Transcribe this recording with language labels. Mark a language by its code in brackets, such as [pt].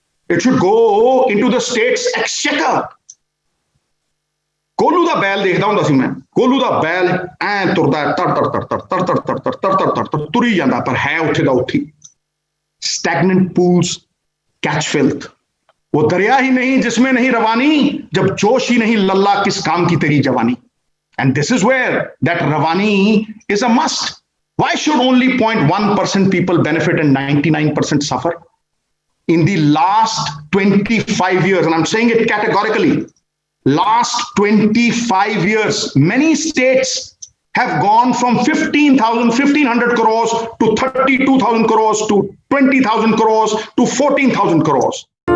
[en] It should go into the states exchequer. [pa] ਕੋਲੂ ਦਾ ਬੈਲ ਦੇਖਦਾ ਹੁੰਦਾ ਸੀ ਮੈਂ. ਕੋਲੂ ਦਾ ਬੈਲ ਐ ਤੁਰਦਾ ਤੜ ਤੁਰੀ ਜਾਂਦਾ ਪਰ ਹੈ ਉੱਥੇ ਦਾ ਉੱਥੇ. [en] Stagnant pools catch filth. [hi] वो दरिया ही नहीं जिसमें नहीं रवानी, जब जोश ही नहीं लल्ला किस काम की तेरी जवानी. [en] And this is where that ravani is a must. Why should only 0.1% people benefit and 99% suffer? In the last 25 years, and I'm saying it categorically, last 25 years, many states have gone from 1,500 crores to 32,000 crores to 20,000 crores to 14,000 crores.